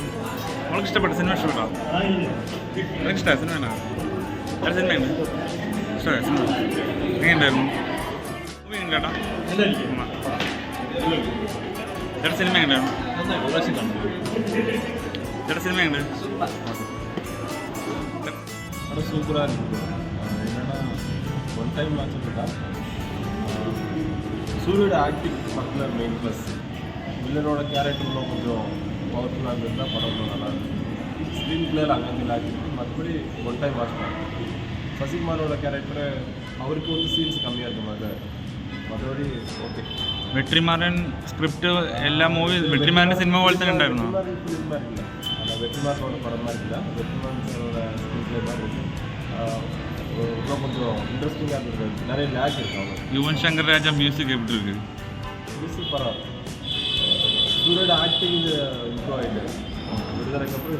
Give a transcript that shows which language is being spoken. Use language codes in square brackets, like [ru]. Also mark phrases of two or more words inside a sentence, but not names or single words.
[ml] നമ്മൾക്ക് ഇഷ്ടപ്പെട്ടു. സിനിമ ഇഷ്ടപ്പെട്ടോ? എനിക്ക് ഇഷ്ടമായി. സിനിമ ഉണ്ടോ ചേട്ടാ? സിനിമയുണ്ട്, ഇഷ്ടമായി. സിനിമ എങ്ങനെയുണ്ടായിരുന്നു? മൂവി ഉണ്ട് കേട്ടോ ചേട്ടാ. സിനിമയുണ്ടായിരുന്നു ചേട്ടാ. സിനിമയുണ്ട് [ta] சூப்பராக இருக்குது. என்னென்னா [en] one time watch [ta] சூரியோட ஆக்டிங் பர்டிகுலர் [en] main plus. [ta] வில்லனோட கேரக்டர்லாம் கொஞ்சம் பவர்ஃபுல்லாக இருந்திருந்தால் படம் நல்லா இருக்கும். [en] screen play [ta] அங்கங்கே ஆக்டிவிட்டி மற்றபடி [en] one time watch [ta] பண்ணேன். சசிகுமாரோட கேரக்டர் அவருக்கு வந்து சீன்ஸ் கம்மியாக இருக்க மாதிரி, மற்றபடி ஓகே. [ml] വെട്രിമാരൻ സ്ക്രിപ്റ്റ് എല്ലാ മൂവി വെട്രിമാരൻ്റെ സിനിമ പോലെ തന്നെ ഉണ്ടായിരുന്നു. [ta] ഫിലിം மாதிரி இல்லை, ஆனால் வெற்றிமாறனோட படம் மாதிரி இல்லை. வெற்றிமாறனோட [en] screen play [ta] மாதிரி இருக்குது. இன்னும் கொஞ்சம் இன்ட்ரெஸ்டிங்காக இருந்திருக்கு. நிறைய லேக் இருக்குது. அவங்க யுவன் சங்கர் ராஜா மியூசிக் எப்படி இருக்கு? மியூசிக் பரவாயில்ல. சூரியோட ஆக்டிங் இம்ப்ரூவ் ஆகிட்டு விடுதலைக்கு அப்புறம்